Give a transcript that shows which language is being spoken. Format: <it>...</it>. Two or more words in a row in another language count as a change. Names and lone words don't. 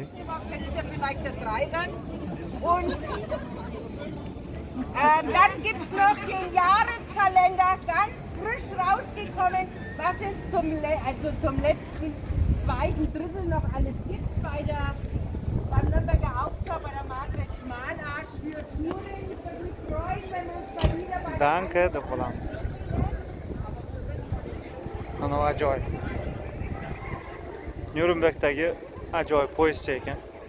<de>Kennen Sie vielleicht den Dreirad? Und dann gibt es noch den Jahreskalender, ganz frisch rausgekommen, was es zum letzten, zweiten Drittel noch alles gibt beim Nürnberger Aufschau, bei der Margret Schmalarsch für Touren. Ich würde mich freuen, wenn wir uns mal wieder bei Danke,</de> <uz>deb qolamiz. Mana bu ajoyib. Nyurembergdagi ajoyib poyezdcha ekan.</uz>